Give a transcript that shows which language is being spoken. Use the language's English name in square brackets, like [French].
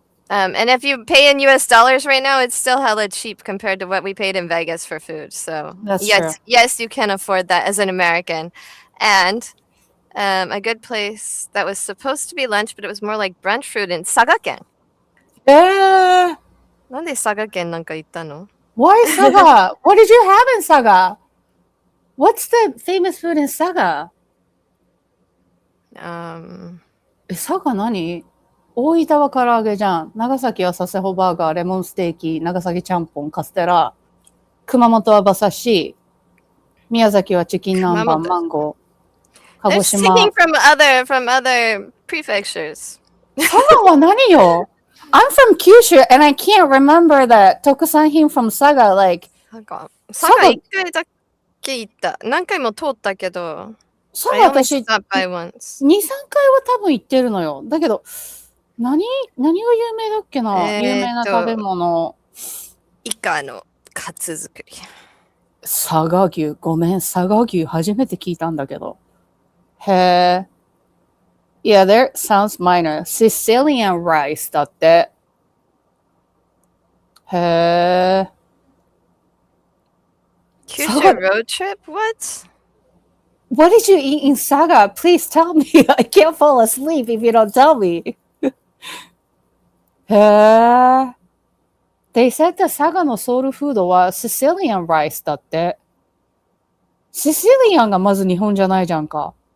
[English] And if you pay in US dollars right now, it's still hella cheap compared to what we paid in Vegas for food. So yes, you can afford that as an American. And a good place that was supposed to be lunch, but it was more like brunch food in Sagaken. [Japanese] なんで佐賀県なんか行ったの? [English] Why Saga? What did you have in Saga? What's the famous food in Saga? [Japanese] 佐賀何?大分は唐揚げじゃん。長崎は佐世保バーガー、レモンステーキ、長崎ちゃんぽん、カステラ。熊本は馬刺し。宮崎はチキン南蛮、マンゴー。鹿児島。 [English] They're taking from other prefectures. [Japanese] 佐賀は何よ? [English] I'm from Kyushu and I can't remember the 特産品 from Saga. Like, [Japanese] 佐賀1回だけ行った。何回も通ったけど。佐賀 [English] I only [Japanese] 私、2、3 [English] stopped by once. [Japanese] 回は多分行ってるのよ。だけど、何が有名だっけな、有名な食べ物。イカのカツ作り。佐賀牛。ごめん、佐賀牛初めて聞いたんだけど。 [English] へえ。Yeah, there sounds minor. [Japanese] Sicilian rice だって。へえ。 [English] Kyushu road trip? What? What did you eat in Saga? Please tell me. I can't fall asleep if you don't tell me. [Japanese] へえ。 [English] They said the Saga [Japanese] のソウルフードは [English] Sicilian rice [Japanese] だって。 Sicilian がまず日本じゃないじゃんか。